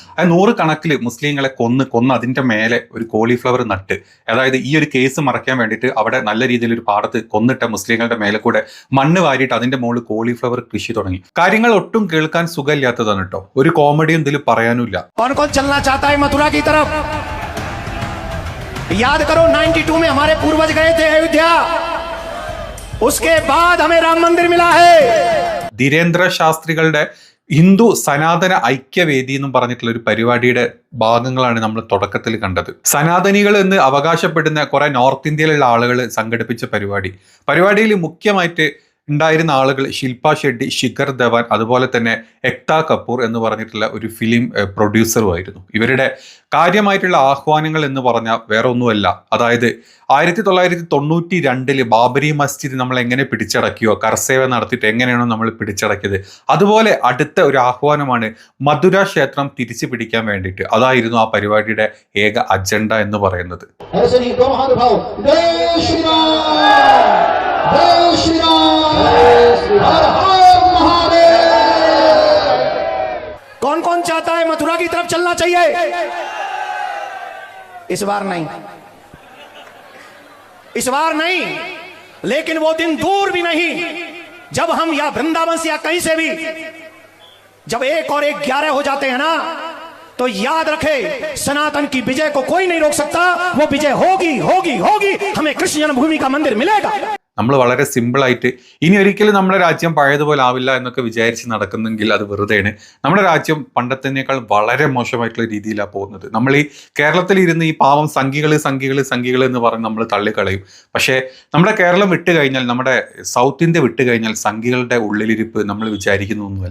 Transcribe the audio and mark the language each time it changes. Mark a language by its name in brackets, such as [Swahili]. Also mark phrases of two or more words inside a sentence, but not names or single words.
[Malayalam] അത് 100 കണക്കിൽ മുസ്ലിങ്ങളെ കൊന്ന് അതിന്റെ മേലെ ഒരു കോളിഫ്ലവർ നട്ട്, അതായത് ഈ ഒരു കേസ് മറയ്ക്കാൻ വേണ്ടിയിട്ട് അവിടെ നല്ല രീതിയിൽ ഒരു പാടത്ത് കൊന്നിട്ട മുസ്ലിങ്ങളുടെ മേലെ കൂടെ മണ്ണ് വാരിയിട്ട് അതിന്റെ മുകളിൽ കോളിഫ്ലവർ കൃഷി തുടങ്ങി. കാര്യങ്ങൾ ഒട്ടും കേൾക്കാൻ സുഖമില്ലാത്തതാണ് കേട്ടോ. ഒരു കോമഡിയും ഇതിൽ പറയാനുമില്ല. [Hindi] याद करो 92 में हमारे पूर्वज गए थे अयोध्या, उसके बाद हमें राम मंदिर मिला है. [Malayalam] ധീരേന്ദ്ര ശാസ്ത്രികളുടെ ഹിന്ദു സനാതന ഐക്യവേദി എന്നും പറഞ്ഞിട്ടുള്ള ഒരു പരിപാടിയുടെ ഭാഗങ്ങളാണ് നമ്മൾ തുടക്കത്തിൽ കണ്ടത്. സനാതനികൾ എന്ന് അവകാശപ്പെടുന്ന കുറെ [English] North Indiayilulla [Malayalam] ആളുകൾ സംഘടിപ്പിച്ച പരിപാടിയിൽ മുഖ്യമായിട്ട് ഉണ്ടായിരുന്ന ആളുകൾ ശില്പ ഷെട്ടി, ശിഖർ ധവാൻ, അതുപോലെ തന്നെ എക്താ കപൂർ എന്ന് പറഞ്ഞിട്ടുള്ള ഒരു [English] film producerumayirunnu. [Malayalam] ഇവരുടെ കാര്യമായിട്ടുള്ള ആഹ്വാനങ്ങൾ എന്ന് പറഞ്ഞാൽ വേറെ ഒന്നുമല്ല, അതായത് 1992 ബാബരി മസ്ജിദ് നമ്മൾ എങ്ങനെ പിടിച്ചടക്കിയോ, കർസേവ നടത്തിയിട്ട് എങ്ങനെയാണോ നമ്മൾ പിടിച്ചടക്കിയത്, അതുപോലെ അടുത്ത ഒരു ആഹ്വാനമാണ് മധുര ക്ഷേത്രം തിരിച്ചു പിടിക്കാൻ വേണ്ടിയിട്ട്. അതായിരുന്നു ആ പരിപാടിയുടെ ഏക അജണ്ട എന്ന് പറയുന്നത്. [Hindi] कौन कौन चाहता है मथुरा की तरफ चलना चाहिए? इस बार नहीं, लेकिन वो दिन दूर भी नहीं जब हम या वृंदावन से या कहीं से भी जब 1 और 1 11 हो जाते हैं ना, तो याद रखे सनातन की विजय को कोई नहीं रोक सकता. वो विजय होगी होगी होगी. हमें कृष्ण जन्मभूमि का मंदिर मिलेगा. [Malayalam] നമ്മൾ വളരെ സിമ്പിളായിട്ട് ഇനി ഒരിക്കലും നമ്മുടെ രാജ്യം പഴയതുപോലെ ആവില്ല എന്നൊക്കെ വിചാരിച്ച് നടക്കുന്നെങ്കിൽ അത് വെറുതെയാണ്. നമ്മുടെ രാജ്യം പണ്ടത്തേക്കാൾ വളരെ മോശമായിട്ടുള്ള രീതിയിലാണ് പോകുന്നത്. നമ്മൾ ഈ കേരളത്തിൽ ഇരുന്ന് ഈ പാവം സംഘികൾ എന്ന് പറഞ്ഞ് നമ്മൾ തള്ളിക്കളയും. പക്ഷേ നമ്മുടെ കേരളം വിട്ട് കഴിഞ്ഞാൽ, നമ്മുടെ [English] South India [Malayalam] വിട്ട് കഴിഞ്ഞാൽ സംഘികളുടെ ഉള്ളിലിരിപ്പ് നമ്മൾ വിചാരിക്കുന്നൊന്നുമല്ല.